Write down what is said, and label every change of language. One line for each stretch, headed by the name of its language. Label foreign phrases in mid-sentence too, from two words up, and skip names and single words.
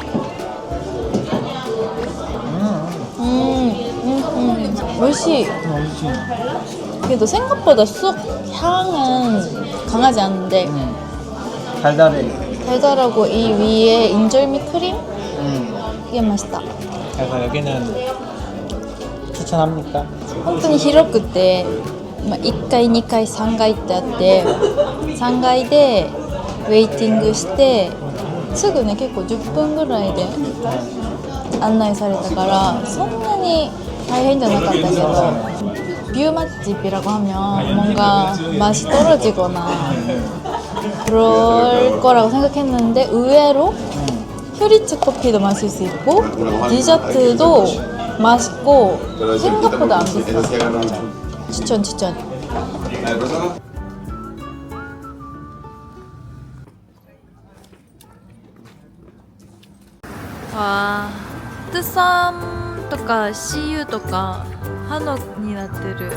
Korean: 맛있어. 그래도 생각보다 쑥 향은 강하지 않은데 달달하고 이 위에 인절미 크림? 이게 맛있다. 그래서 여기는 추천합니까?
Japanese: 本当に広くて、1階、2階、3階ってあって、3階でウェイティングしてすぐね、結構10分ぐらいで案内されたからそんなに大変じゃなかったけど,
Korean: 뷰 맛집이라고 하면 뭔가 맛이 떨어지거나 그럴 거라고 생각했는데 의외로 휴리츠 커피도 마실 수 있고 디저트도 맛있고 생각보다 안 비싸. 추천. 와, 뜨쌈
Japanese: とか CU とかハノになってる。